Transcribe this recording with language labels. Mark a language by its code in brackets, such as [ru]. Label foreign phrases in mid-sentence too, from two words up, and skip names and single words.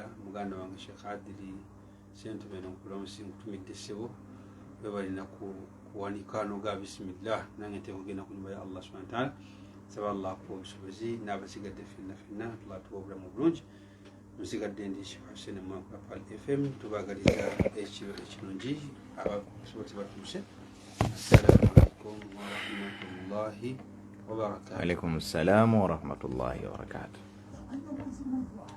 [lg] Muganda wange Sheikh Adili Sentumeno Nkulamusi nkutumidde ssebo bwe balina kuwanika noga bismillah nange nteeka kugenda ku nyumba ya Allah [ar] سبحانه وتعالى. [lg] Saba Allah kuwa obusobozi n'abasigadde ffenna Allah tuwa obulamu bulungi. Musigadde ndi Sheikh Hussein Mwankula Pal FM tubaagaliza ekiro ekirungi abasobozi batuuse. [ar] السلام عليكم ورحمة الله وبركاته. عليكم السلام ورحمة الله وبركاته.